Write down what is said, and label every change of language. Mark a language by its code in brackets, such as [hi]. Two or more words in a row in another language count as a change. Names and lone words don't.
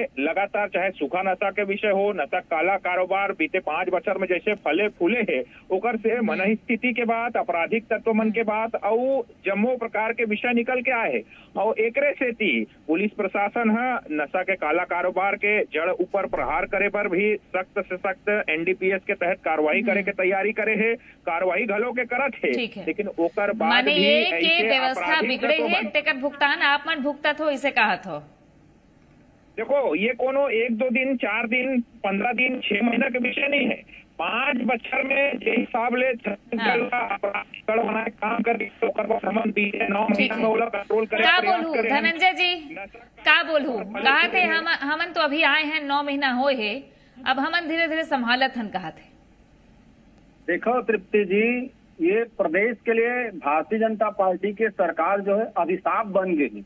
[hne] लगातार चाहे सूखा नशा के विषय हो, नशा काला कारोबार बीते 5 बछर में जैसे फले फूले है, ओकर से मनही स्थिति के बात, आपराधिक तत्व मन के बात और जम्मो प्रकार के विषय निकल के आए। और एकरे से पुलिस प्रशासन है नशा के काला कारोबार के जड़ ऊपर प्रहार करे पर भी सख्त से सख्त NDPS के तहत कार्रवाई करे के तैयारी करे है। कार्रवाई घलो के करत है, लेकिन ओकर बाद भी व्यवस्था बिगड़े है तेकर भुगतान आप मन भुगतत हो, इसे कहत हो। देखो ये कोनो 1-2 दिन 4 दिन 15 दिन 6 महीना के विषय नहीं है। 5 बछर में जे हिसाब ले छत्तीसगढ़ अपराध बनाए काम कर 9 महीना में ओला कंट्रोल करे। का बोलूं धनंजय जी, का बोलूं कहा थे हमन तो अभी आए हैं 9 महीना होए है, अब हमन धीरे धीरे संभालत हन कहा थे। देखो तृप्ति जी, ये प्रदेश के लिए भारतीय जनता पार्टी के सरकार जो है अभिशाप बन गई।